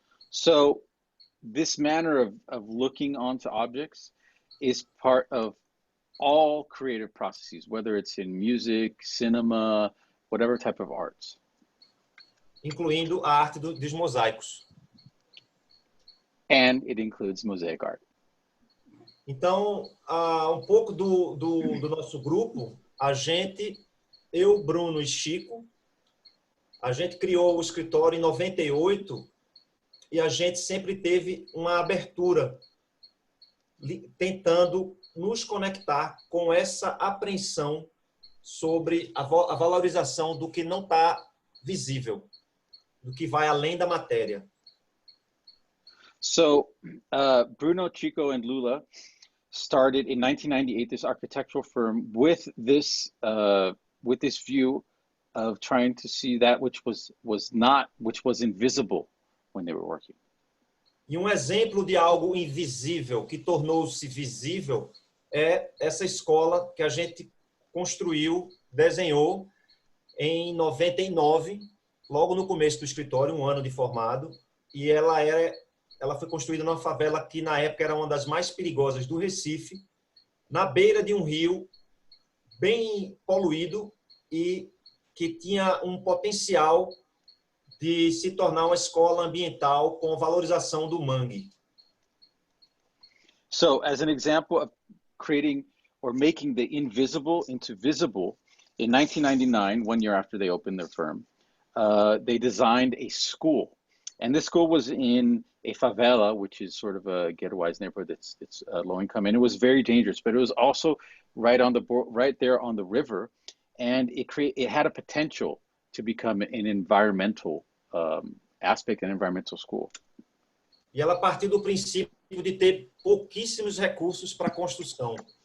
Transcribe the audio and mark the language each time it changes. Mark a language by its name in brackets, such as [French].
[English] So this manner of looking onto objects is part of all creative processes, whether it's in music, cinema, whatever type of arts. [Portuguese] Incluindo a arte dos mosaicos. [English] And it includes mosaic art. [Portuguese] Então, um pouco do nosso grupo, eu, Bruno e Chico, a gente criou o escritório em 98 e a gente sempre teve uma abertura, tentando nos conectar com essa apreensão sobre a valorização do que não está visível, do que vai além da matéria. [English] So Bruno, Chico, and Lula started in 1998 this architectural firm with this view of trying to see that which was invisible when they were working. [Portuguese] E um exemplo de algo invisível que tornou-se visível é essa escola que a gente construiu, desenhou em 99, logo no começo do escritório, um ano de formado, e ela foi construída numa favela que na época era uma das mais perigosas do Recife, na beira de um rio bem poluído e que tinha um potencial de se tornar uma escola ambiental com valorização do mangue. [English] So, as an example of creating or making the invisible into visible, in 1999, 1 year after they opened their firm, they designed a school. And this school was in a favela, which is sort of a ghettoized neighborhood that's low income, and it was very dangerous. But it was also right there on the river, and it had a potential to become an environmental aspect, an environmental school. [Portuguese] E ela partiu do princípio de ter pouquíssimos recursos para a construção.